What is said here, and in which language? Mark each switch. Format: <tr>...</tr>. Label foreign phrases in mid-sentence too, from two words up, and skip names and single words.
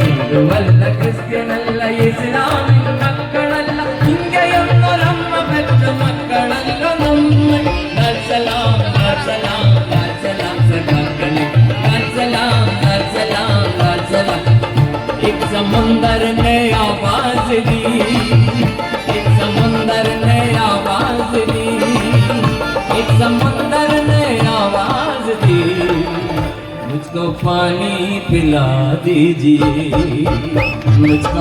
<ml>ഹിന്ദുവല്ല, ക്രിസ്ത്യനല്ല, ഇസ്ലാമിൻ മക്കളല്ല, ഇങ്ങയൊന്നൊരമ്മ പെറ്റ മക്കളല്ല നമ്മൾ. ലാൽസലാം ലാൽസലാം ലാൽസലാം സഖാക്കളെ, ലാൽസലാം ലാൽസലാം ലാൽസലാം.</ml> <hi>एक समुंदर ने आवाज दी, एक समुंदर ने आवाज दी, एक समुंदर ने आवाज दी, मुझको पानी पिला दीजिए, मुझको</hi>